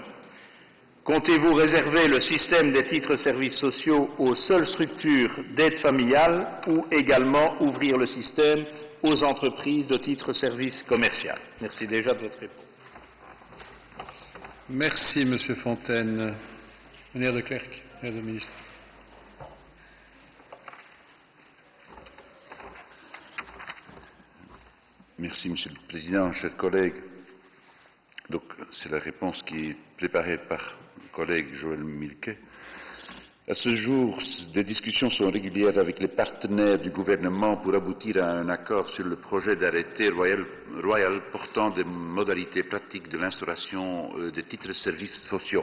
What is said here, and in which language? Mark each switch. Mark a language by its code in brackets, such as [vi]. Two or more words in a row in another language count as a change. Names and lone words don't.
[fr] Comptez-vous réserver le système des titres-services sociaux aux seules structures d'aide familiale ou également ouvrir le système aux entreprises de titres-services commercial? Merci déjà de votre réponse. Merci, Monsieur Fontaine. [nl] Meneer De Clercq, meneer de ministre. [fr] Merci, Monsieur le Président, chers collègues. Donc, c'est la réponse qui est préparée par le collègue Joël Milquet. À ce jour, des discussions sont régulières avec les partenaires du gouvernement pour aboutir à un accord sur le projet d'arrêté royal portant des modalités pratiques de l'instauration des titres-services sociaux.